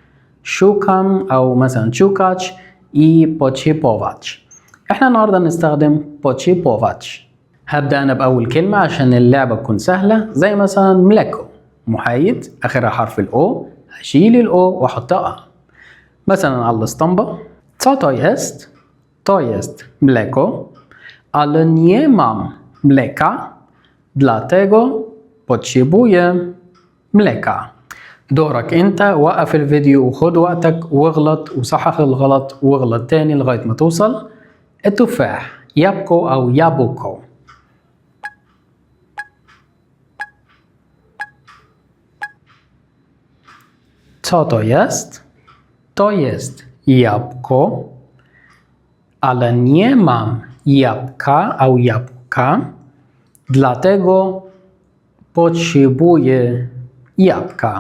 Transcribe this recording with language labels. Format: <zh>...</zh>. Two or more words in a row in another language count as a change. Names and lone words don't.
<pl>شوكام</pl> <ar>او مثلا</ar> <pl>szukać i potrzebować.</pl> <ar>احنا النهارده هنستخدم بوتشيبوفاتش. هبدأ انا بأول كلمة عشان اللعبة تكون سهلة، زي مثلا ملكو محايد اخرها حرف الاو، هشيل الاو واحطها مثلا على الاسطمبة.</ar> <pl>To jest mleko, ale nie mam mleka, dlatego potrzebuję mleka.</pl> <ar>دورك انت، وقف الفيديو وخد وقتك واغلط وصحح الغلط واغلط تاني لغاية ما توصل. التفاح يابكو او يابوكو.</ar> <pl>Co to jest? To jest jabłko, ale nie mam jabłka albo jabłka, dlatego potrzebuję jabłka.</pl>